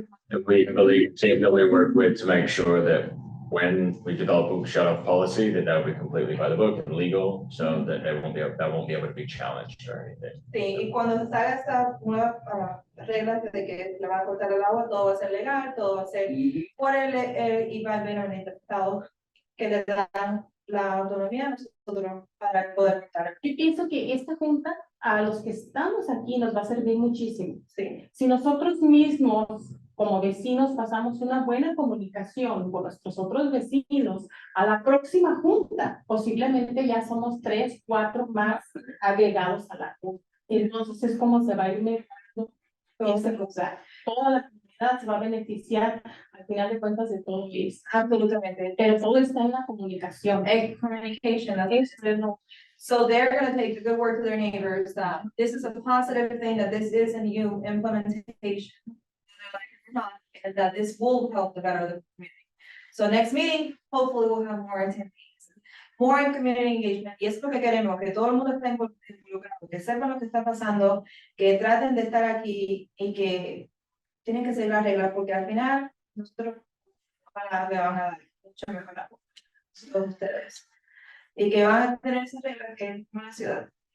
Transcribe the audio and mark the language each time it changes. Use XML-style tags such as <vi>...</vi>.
<en>And we really team that we work with to make sure that when we develop a shut off policy, that will be completely by the book and legal, so that they won't be, that won't be able to be challenged or anything.</en> <es>Sí, y cuando se salga esta nueva regla de que le van a cortar el agua, todo va a ser legal, todo va a ser por y va a haber un estado que le dan la autonomía a nosotros para poder cortar. yo pienso que esta junta a los que estamos aquí nos va a servir muchísimo. Sí. Si nosotros mismos, como vecinos, pasamos una buena comunicación con nuestros otros vecinos, a la próxima junta, posiblemente ya somos 3, 4 más agregados a la junta. Entonces es como se va a ir mejorando esa cosa. Toda la comunidad se va a beneficiar al final de cuentas de todo esto. Absolutamente. Pero todo está en la comunicación.</es> <en>Communication, that's so they're going to take the good word to their neighbors that this is a positive thing, that this is a new implementation. And that this will help to better the community. So next meeting, hopefully we'll have more attendees, more community engagement.</en> <es>Y es lo que queremos, que todo el mundo esté involucrado, que sepan lo que está pasando, que traten de estar aquí y que tienen que seguir las reglas, porque al final nosotros le van a dar mucho mejor a todos ustedes. Y que van a tener esas reglas que es una ciudad.</es>